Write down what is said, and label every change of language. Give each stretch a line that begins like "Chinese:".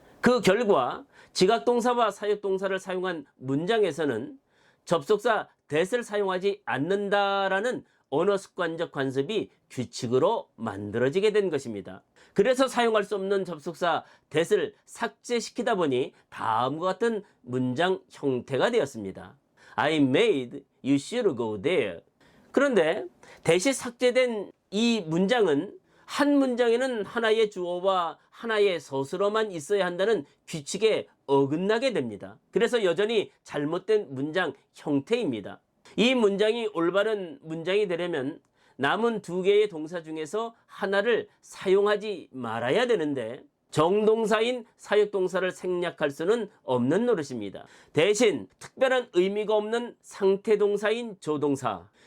Korean: 그 결과 지각동사와 사역동사를 사용한 문장에서는 접속사 that을 사용하지 않는다라는 언어 습관적 관습이 규칙으로 만들어지게 된 것입니다. 그래서 사용할 수 없는 접속사 that을 삭제시키다 보니 다음과 같은 문장 형태가 되었습니다.
English: I made you should go there.
Korean: 그런데 that이 삭제된 이 문장은 한 문장에는 하나의 주어와 하나의 서술어만 있어야 한다는 규칙에 어긋나게 됩니다. 그래서 여전히 잘못된 문장 형태입니다. 이 문장이 올바른 문장이 되려면 남은 두 개의 동사 중에서 하나를 사용하지 말아야 되는데 정동사인 사역동사를 생략할 수는 없는 노릇입니다. 대신 특별한 의미가 없는 상태동사인 조동사